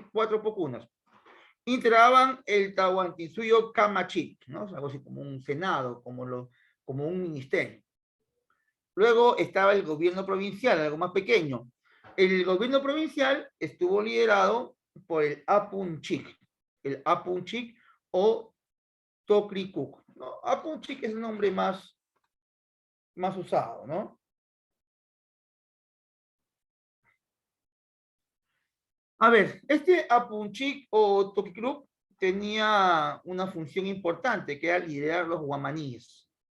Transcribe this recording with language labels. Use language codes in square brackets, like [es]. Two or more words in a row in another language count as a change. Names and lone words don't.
[es] 4 Apocunas. Integraban el Tahuantinsuyo Camachit, ¿no? Algo así como un senado, como un ministerio. Luego estaba el gobierno provincial, algo más pequeño. El gobierno provincial estuvo liderado por el Apunchik o Tocricuc, ¿no? Apunchik es el nombre más usado, ¿no? A ver, este Apunchik o Tocricuc tenía una función importante, que era liderar los guamaníes.